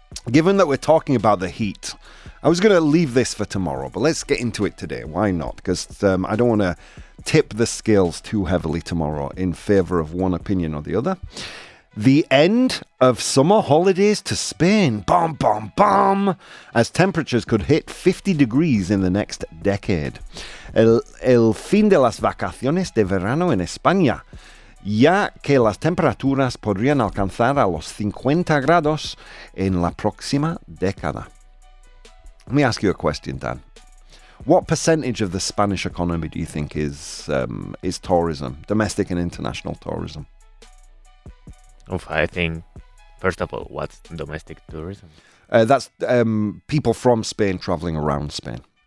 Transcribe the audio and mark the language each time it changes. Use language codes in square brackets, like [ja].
[en] Given that we're talking about the heat, I was going to leave this for tomorrow, but let's get into it today. Why not? Because I don't want to tip the scales too heavily tomorrow in favor of one opinion or the other. The end of summer holidays to Spain. Bom, bom, bom. As temperatures could hit 50 degrees in the next decade. [es] El fin de las vacaciones de verano en España. Ya que las temperaturas podrían alcanzar a los 50 grados en la próxima década. [en] Let me ask you a question, Dan. What percentage of the Spanish economy do you think is tourism, domestic and international tourism? I think, first of all, what's domestic tourism? That's people from Spain traveling around Spain.